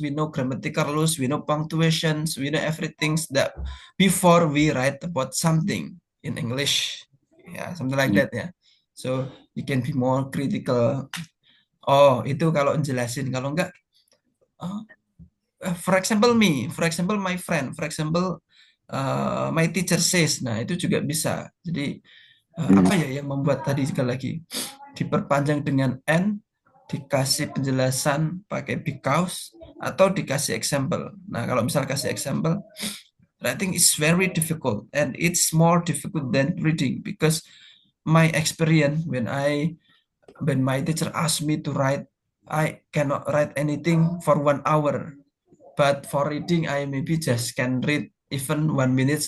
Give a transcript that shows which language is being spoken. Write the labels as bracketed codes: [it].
[en] We know grammatical rules, we know punctuations, we know everything that before we write about something in English. Yeah, something like Hmm. that. Yeah. So you can be more critical. Oh, [id] itu kalau jelasin. Kalau enggak, [en] oh, for example my friend, for example my teacher says. [id] Nah, itu juga bisa. Jadi Hmm. apa ya yang membuat tadi sekali lagi diperpanjang dengan and, dikasih penjelasan pakai because atau dikasih example. Nah, kalau misal kasih [en] example, writing is very difficult and it's more difficult than reading because my experience when my teacher asked me to write, I cannot write anything for 1 hour. But for reading, I maybe just can read even 1 minute.